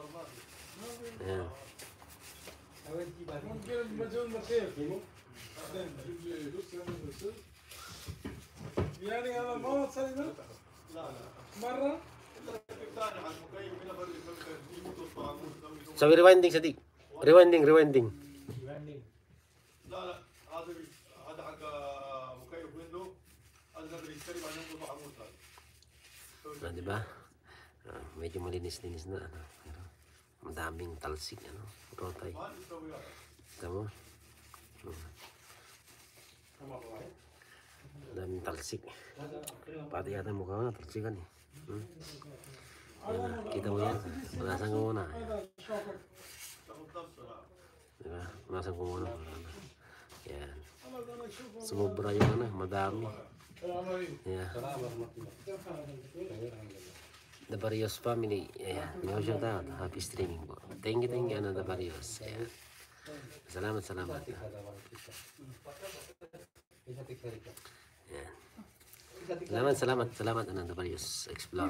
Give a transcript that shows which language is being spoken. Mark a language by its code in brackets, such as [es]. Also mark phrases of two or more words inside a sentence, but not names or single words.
[ar] يعني انا ما تصير مره سوي ريوايندينج صديق ريوايندينج لا لا هذا حق مكيف ويندو هذا بيشتري بعدين يطلع عمود هذا. [tl] Diba? Medyo malinis-linis na pero madaming talsik rotay. Ito mo? Madaming talsik. Pati yata mukha nga talsikan eh. Kita mo yan. Punasan ko muna. Diba? Punasan ko muna. Yan. Sumubra yung madami. [en] Yeah. The Barrios family. Yeah. May shout out. Happy streaming po. Thank you, The Barrios. Yeah. [tl] Salamat. [en] Yeah. [tl] Salamat, The Barrios Explorer.